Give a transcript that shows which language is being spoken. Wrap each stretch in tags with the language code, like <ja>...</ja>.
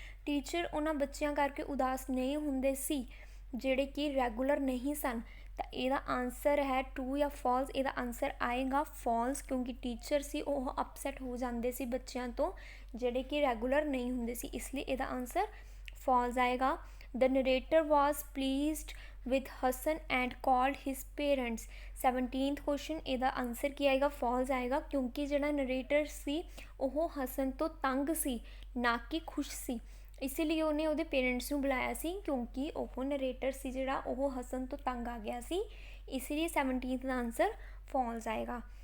<pa>Teacher ਉਹਨਾਂ ਬੱਚਿਆਂ ਕਰਕੇ ਉਦਾਸ ਨਹੀਂ ਹੁੰਦੇ ਸੀ ਜਿਹੜੇ ਕਿ ਰੈਗੂਲਰ ਨਹੀਂ ਸਨ। ਤਾਂ ਇਹਦਾ ਆਂਸਰ ਹੈ ਟਰੂ ਜਾਂ ਫਾਲਸ? ਇਹਦਾ ਆਂਸਰ ਆਏਗਾ ਫਾਲਸ, ਕਿਉਂਕਿ ਟੀਚਰ ਸੀ ਉਹ ਅਪਸੈਟ ਹੋ ਜਾਂਦੇ ਸੀ ਬੱਚਿਆਂ ਤੋਂ ਜਿਹੜੇ ਕਿ ਰੈਗੂਲਰ ਨਹੀਂ ਹੁੰਦੇ ਸੀ, ਇਸ ਲਈ ਇਹਦਾ ਆਂਸਰ ਫਾਲਸ ਆਏਗਾ।</pa> <en>The narrator was pleased with Hassan and called his parents.</en> <pa>17th question ਇਹਦਾ ਆਨਸਰ ਕੀ ਆਏਗਾ ਫॉल्स ਆਏਗਾ ਕਿਉਂਕਿ ਜਿਹੜਾ ਨਰੇਟਰ ਸੀ ਉਹ ਹਸਨ ਤੋਂ ਤੰਗ ਸੀ ਨਾ ਕਿ ਖੁਸ਼ ਸੀ ਇਸ ਲਈ ਉਹਨੇ ਉਹਦੇ ਪੇਰੈਂਟਸ ਨੂੰ ਬੁਲਾਇਆ ਸੀ ਕਿਉਂਕਿ ਉਹ ਨਰੇਟਰ ਸੀ ਜਿਹੜਾ ਉਹ ਹਸਨ ਤੋਂ ਤੰਗ ਆ ਗਿਆ ਸੀ ਇਸ ਲਈ 17th ਦਾ ਆਨਸਰ ਫॉल्स ਆਏਗਾ</pa>